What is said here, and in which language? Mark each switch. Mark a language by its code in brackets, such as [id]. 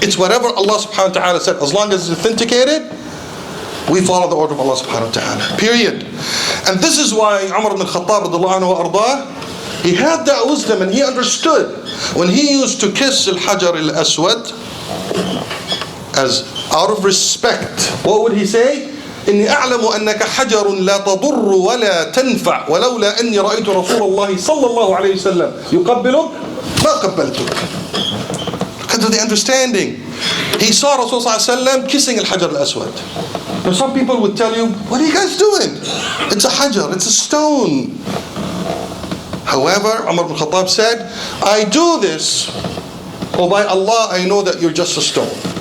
[en] It's whatever Allah subhanahu wa ta'ala said. As long as it's authenticated, we follow the order of Allah subhanahu wa ta'ala. Period. And this is why Umar ibn al-Khattab radiallahu anhu wa ardah, he had that wisdom and he understood when he used to kiss al-Hajar al-Aswad as out of respect. What would he say? [ar] إني أعلم أنك حجر لا تضر ولا تنفع ولولا أني رأيت رسول الله صلى الله عليه وسلم يقبلك ما قبلتك. [en] Because of the understanding. He saw Rasulullah صلى الله عليه وسلم kissing al-Hajar al-Aswad. Now some people would tell you, what are you guys doing? It's a hajar, it's a stone. However, Umar ibn Khattab said, I do this, oh by Allah, I know that you're just a stone.